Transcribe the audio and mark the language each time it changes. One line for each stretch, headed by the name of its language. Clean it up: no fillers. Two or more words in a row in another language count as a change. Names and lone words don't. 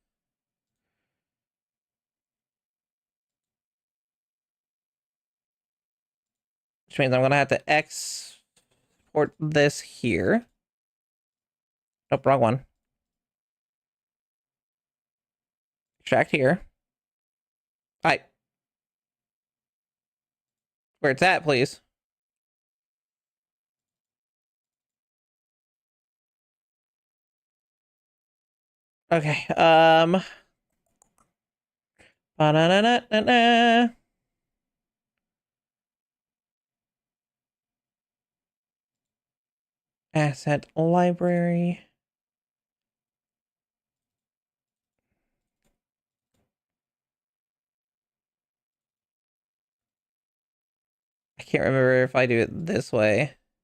English: Which means I'm going to have to export this here. Nope, wrong one. Extract here. Where it's at, please. Okay. Ba-na-na-na-na-na. Asset library. I can't remember if I do it this way.